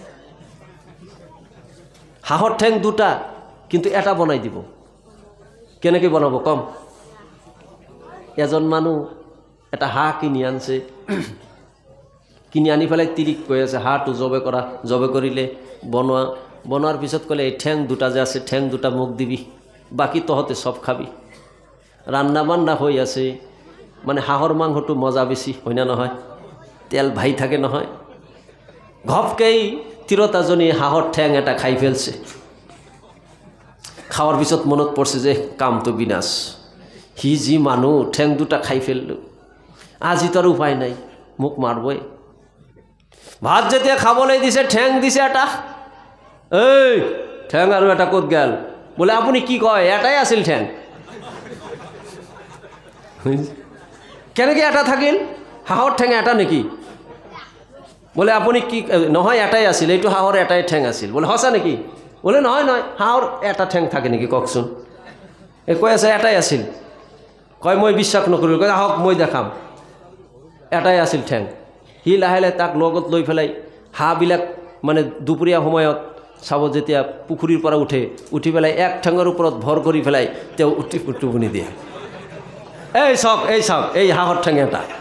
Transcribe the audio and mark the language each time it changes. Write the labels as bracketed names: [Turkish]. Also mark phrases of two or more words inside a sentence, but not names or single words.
[Assamese] হাঁহৰ ঠেং দুটা কিন্তু এটা বনাই দিব কেনেকৈ বনাব কম এজন মানুহ এটা হাঁহ কিনি আনছে কিনি আনি পেলাই তিৰিক কৈ আছে হাঁহটো জবে কৰিলে বনোৱাৰ পিছত ক'লে এই ঠেং দুটা যে আছে ঠেং দুটা মোক দিবি বাকী তহঁতে চব খাবি ৰান্না বান্না হৈ আছে মানে হাঁহৰ মাংসটো মজা বেছি হয় না নহয় তেল ভাই থাকে নহয় ঘপকেই তিৰোতাজনী হাঁহৰ ঠেং এটা [Bangla] খাই ফেলছে খাওয়ার [Assamese] পিছত মনত পড়ছে যে কাম তো বিনাশ হি যি মানুহ ঠেং দুটা খাই ফেললো আজি [Bangla] তোর উপায় নাই মুখ মারবই [Assamese] ভাত যেতিয়া খাবলৈ দিছে ঠেং দিছে এটা এই ঠেং আৰু এটা ক'ত গেল বলে আপুনি কি কয় এটাই আছিল ঠেং কেনেকৈ এটা থাকিল হাঁহৰ ঠেং এটা নেকি বলে আপুনি কি নহয় এটাই আছিল এইটো হাঁহৰ এটাই ঠেং আছিল বলে সঁচা নেকি বলে নহয় নহয় হাঁহৰ এটা ঠেং থাকে নেকি কওকচোন এই কৈ আছে এটাই আছিল কয় মই বিশ্বাস নকৰিলোঁ কয় আহক মই দেখাম এটাই আছিল ঠেং সি লাহে লাহে তাক লগত লৈ পেলাই হাঁহবিলাক মানে দুপৰীয়া সময়ত চাব যেতিয়া পুখুৰীৰ পৰা উঠি পেলাই এক ঠেঙৰ ওপৰত ভৰ কৰি পেলাই তেওঁ টোপনি দিয়ে এই চাওক এই হাঁহৰ ঠেং এটা